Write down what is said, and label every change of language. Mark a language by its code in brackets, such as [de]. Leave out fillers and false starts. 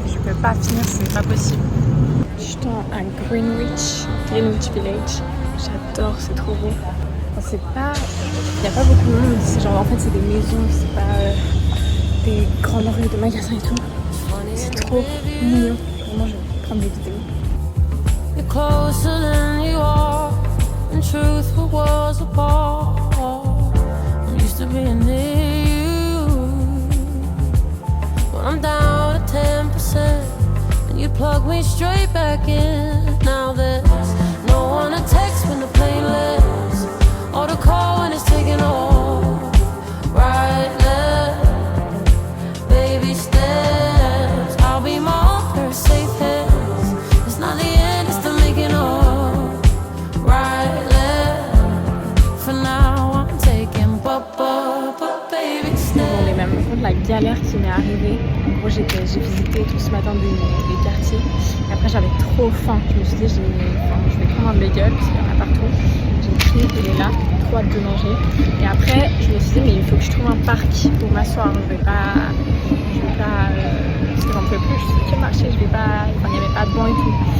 [fr] Je peux pas finir, c'est pas possible. Je suis à Greenwich Village. J'adore, c'est trop beau. Enfin, c'est pas, il y a pas beaucoup de monde. C'est genre en fait c'est des maisons, c'est pas des grandes rues de magasins et tout. C'est trop mignon. Vraiment, je vais prendre des vidéos. [en] You're closer than you are, and truth was apart. I'm used to being near you, but I'm down at 10%, and you plug me straight back in. Now there's no one to text when the plane lands, or to call when it's taking off. Right there. Baby steps, I'll be my own first safe hands. It's not the end, it's the making of. Right there. For now, I'm taking baby steps. [fr] Bon, les mêmes contre la galère qui m'est arrivée. En gros, j'ai visité tout ce matin des quartiers. Et après, j'avais trop faim. Je me suis dit, je vais prendre un bagel parce qu'il y en a partout. J'ai pris, il est là. Trop hâte de manger. Et après, je me suis dit, mais il faut que je trouve un parc pour m'asseoir. Je vais pas parce que j'en peux plus, je sais que marcher, il n'y avait pas de banc et tout.